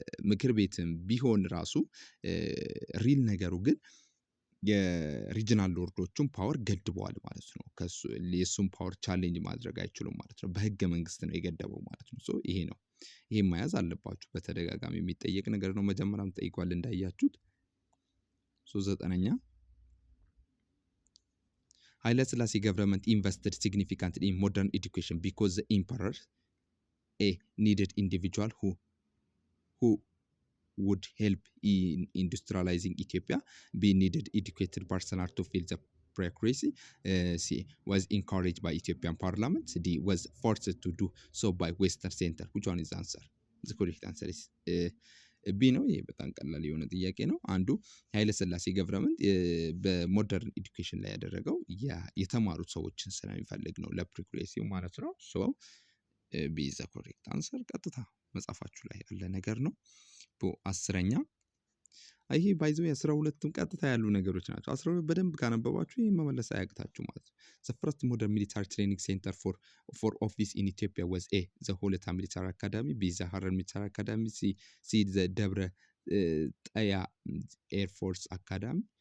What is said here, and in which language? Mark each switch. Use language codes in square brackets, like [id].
[am] ምክር ቤትም ቢሆን ራሱ ሪል ነገሩ ግን የሪጂናል ሎርዶቹን ፓወር ገድበዋል ማለት ነው። የእሱን ፓወር ቻሌንጅ ማድረግ አይችሉም ማለት ነው። በህገ መንግስት ነው የገደበው ማለት ነው። ሶ ይሄ ነው። ይሄን መያዝ አለባችሁ። በተደጋጋሚ የሚጠየቅ ነገር ነው። መጀመሪያም ጠይቋል እንዳያችሁት። ዘጠነኛ [en] ኃይለ ሥላሴ government invested significantly in modern education because the emperor needed individual who would help in industrializing Ethiopia. B needed educated personnel to fill the bureaucracy. C was encouraged by Ethiopian parliament. D was forced to do so by Western Center. Which one is the answer? The correct answer is [am] ቢ ነው። ይሄ በጣም ቀላል የሆነ ጥያቄ ነው። አንዱ ኃይለ ሥላሴ ገቨርንመንት በሞደርን ኤዱኬሽን ላይ ያደረገው የተማሩት ሰዎችን ስለሚፈልግ ነው ለፕሪኩሬሲው ማለት ነው። ሶ [en] ቢ ዘ ኮሬክት አንሰር [am] ቀጥታ መጻፋችሁ ላይ ያለ ነገር ነው። አስረኛ ይሄ ባይዞ የ12ቱም ቀጥታ ያሉ ነገሮች ናቸው። 12 በደንብ ካነበባችሁ ይሄ መመለስ አያቅታችሁ ማለት ነው። [en] The first modern military training center for office in Ethiopia was A the ሆለታ military academy, B the Harar military academy, C the ደብረ ጠያ ኤር ፎርስ አካዳሚ